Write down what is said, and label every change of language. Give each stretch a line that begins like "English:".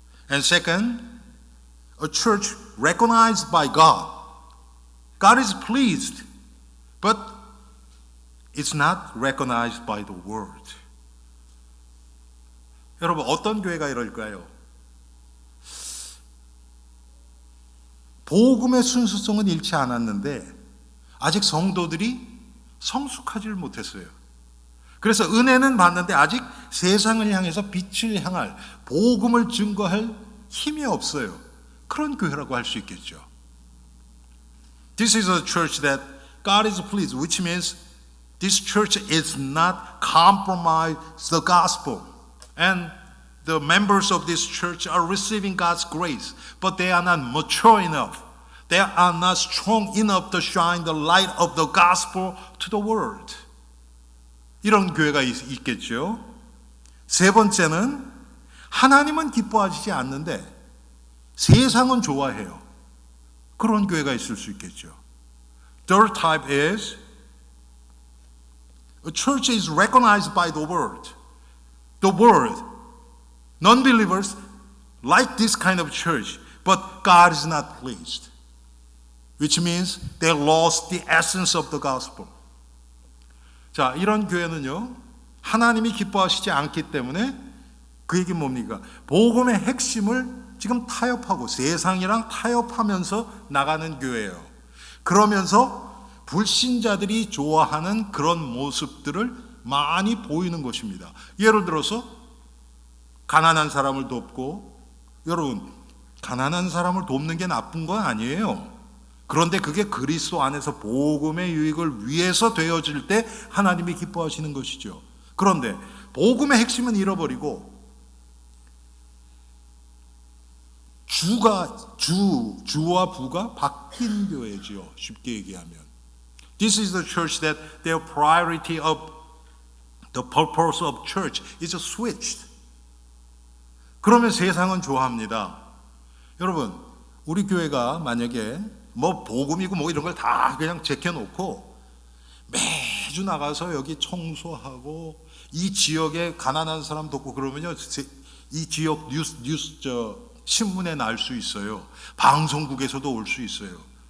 English: And second, a church recognized by God. God is pleased, but it's not recognized by the world.
Korean: 여러분, 어떤 교회가 이럴까요? 복음의 순수성은 잃지 않았는데 아직 성도들이 성숙하지를 못했어요. 그래서 은혜는 받는데 아직 세상을 향해서 빛을 향할, 복음을 증거할 힘이 없어요. 그런 교회라고 할 수 있겠죠.
English: This is a church that God is pleased, which means this church is not compromise the gospel. And the members of this church are receiving God's grace, but they are not mature enough. They are not strong enough to shine the light of the gospel to the world.
Korean: 이런 교회가 있겠죠. 세 번째는 하나님은 기뻐하시지 않는데 세상은 좋아해요. 그런 교회가 있을 수 있겠죠.
English: Third type is a church is recognized by the world. The world, non-believers like this kind of church, but God is not pleased. Which means they lost the essence of the gospel.
Korean: 자, 이런 교회는요, 하나님이 기뻐하시지 않기 때문에 그 얘기는 뭡니까? 복음의 핵심을 지금 타협하고 세상이랑 타협하면서 나가는 교회예요. 그러면서 불신자들이 좋아하는 그런 모습들을 많이 보이는 것입니다. 예를 들어서 가난한 사람을 돕고, 여러분, 가난한 사람을 돕는 게 나쁜 건 아니에요. 그런데 그게 그리스도 안에서 복음의 유익을 위해서 되어질 때 하나님이 기뻐하시는 것이죠. 그런데 복음의 핵심은 잃어버리고 주와 부가 바뀐 교회지요. 쉽게 얘기하면.
English: This is the church that their priority of the purpose of church is switched.
Korean: 그러면 세상은 좋아합니다. 여러분, 우리 교회가 만약에 뭐 복음이고 뭐 이런 걸 다 그냥 제껴놓고 매주 나가서 여기 청소하고 이 지역에 가난한 사람 돕고 그러면요, 이 지역 뉴스 신문에 날 수 있어요. 방송국에서도 올 수 있어요.